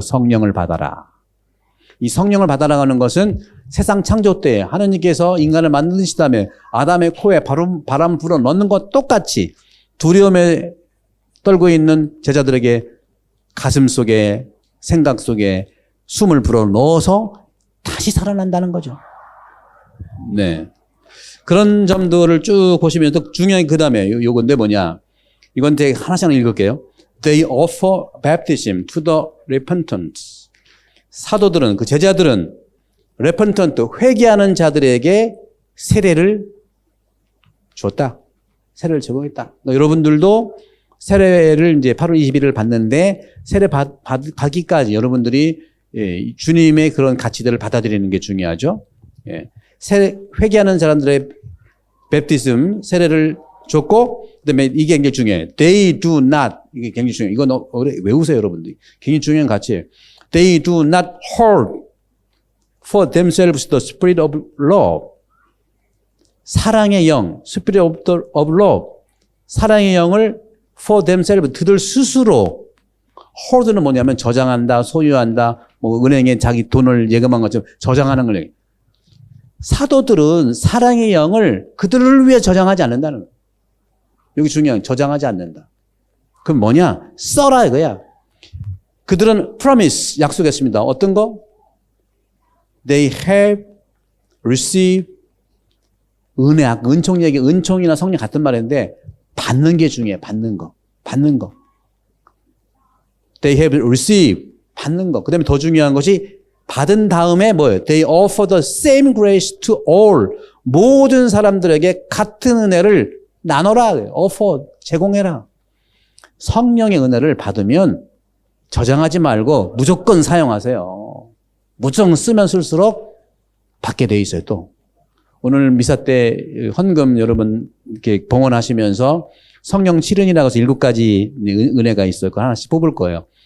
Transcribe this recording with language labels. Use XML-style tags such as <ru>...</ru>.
<ko>성령을 받아라. 이 성령을 받아라 하는 것은 세상 창조 때 하느님께서 인간을 만드신 다음에 아담의 코에 바람 불어넣는 것 똑같이 두려움에 떨고 있는 제자들에게 가슴 속에, 생각 속에 숨을 불어넣어서 다시 살아난다는 거죠. 네. 그런 점들을 쭉 보시면 또 중요한 그 다음에 요건데 뭐냐. 이건 되게 하나씩 읽을게요.</ko> <en>They offer baptism to the repentant.</en> <ko>사도들은, 그 제자들은 repentant, 회개하는 자들에게 세례를 줬다. 세례를 제공했다. 여러분들도 세례를 이제 8월 21일 받는데 세례 받기까지 여러분들이 주님의 그런 가치들을 받아들이는 게 중요하죠. 회개하는 사람들의 베프티즘, 세례를 줬고, 그 다음에 이게 굉장히 중요해요.</ko> <en>They do not.</en> <ko>이게 굉장히 중요해요. 이거 외우세요, 여러분들이. 굉장히 중요한 가치예요.</ko> <en>They do not hold for themselves the spirit of love.</en> <ko>사랑의 영,</ko> <en>spirit of love.</en> <ko>사랑의 영을</ko> <en>for themselves,</en> <ko>그들 스스로. hold는 뭐냐면 저장한다, 소유한다, 뭐 은행에 자기 돈을 예금한 것처럼 저장하는 걸. 사도들은 사랑의 영을 그들을 위해 저장하지 않는다는 거예요. 여기 중요한 저장하지 않는다. 그럼 뭐냐? 써라 이거야. 그들은 promise, 약속했습니다. 어떤 거?</ko> <en>They have received</en> <ko>은혜, 은총 얘기, 은총이나 성령 같은 말인데 받는 게 중요해. 받는 거.</ko> <en>They have received,</en> <ko>받는 거. 그 다음에 더 중요한 것이 받은 다음에 뭐예요?</ko> <en>They offer the same grace to all.</en> <ko>모든 사람들에게 같은 은혜를 나눠라. offer, 제공해라. 성령의 은혜를 받으면 저장하지 말고 무조건 사용하세요. 무조건 쓰면 쓸수록 받게 돼 있어요, 또. 오늘 미사 때 헌금 여러분 이렇게 봉헌하시면서 성령 칠은이라고 해서 7가지 은혜가 있어요. 그거 하나씩 뽑을 거예요.</ko>